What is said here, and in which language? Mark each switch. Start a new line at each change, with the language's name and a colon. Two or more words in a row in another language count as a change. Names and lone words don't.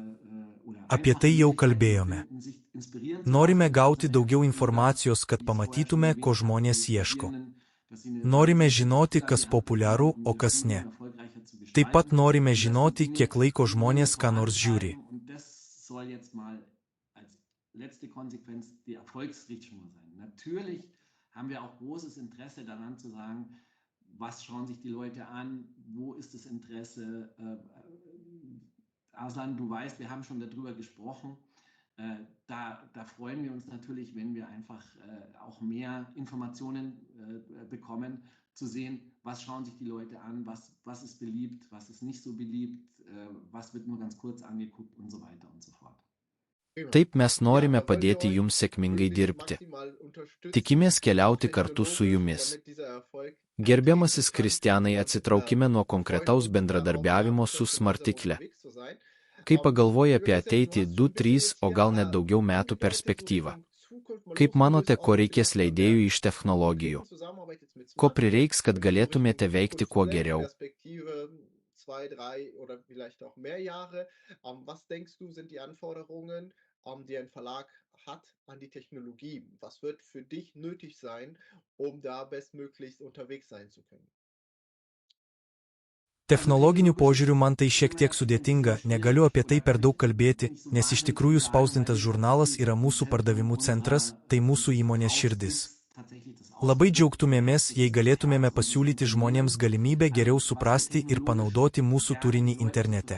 Lithuanian: Apie tai jau kalbėjome. Norime gauti daugiau informacijos, kad pamatytume, ko žmonės ieško. Norime žinoti, kas populiaru, o kas ne. Taip pat norime žinoti, kiek laiko žmonės ką nors žiūri.
German: Was schauen sich die Leute an, wo ist das Interesse? Arslan, du weißt, wir haben schon darüber gesprochen. Da freuen wir uns natürlich, wenn wir einfach auch mehr Informationen bekommen, zu sehen, was schauen sich die Leute an, was ist beliebt, was ist nicht so beliebt, was wird nur ganz kurz angeguckt und so weiter und so fort.
Lithuanian: Taip mes norime padėti jums sėkmingai dirbti. Tikimės keliauti kartu su jumis. Gerbiamasis Kristianai, atsitraukime nuo konkretaus bendradarbiavimo su Smartikle. Kai pagalvoji apie ateitį 2-3, o gal net daugiau metų perspektyvą. Kaip manote, ko reikės leidėjų iš technologijų? Ko prireiks, kad galėtumėte veikti kuo geriau?
German: 2, 3 oder vielleicht auch mehr Jahre. Was denkst du, sind die Anforderungen, die ein Verlag hat an die Technologie? Was wird für dich nötig sein, da bestmöglichst unterwegs sein zu können?
Lithuanian: Technologiniu požiūriu man tai šiek tiek sudėtinga, negaliu apie tai per daug kalbėti, nes iš tikrųjų spausdintas žurnalas yra mūsų pardavimų centras, tai mūsų įmonės širdis. Labai džiaugtumėmės, jei galėtumėme pasiūlyti žmonėms galimybę geriau suprasti ir panaudoti mūsų turinį internete.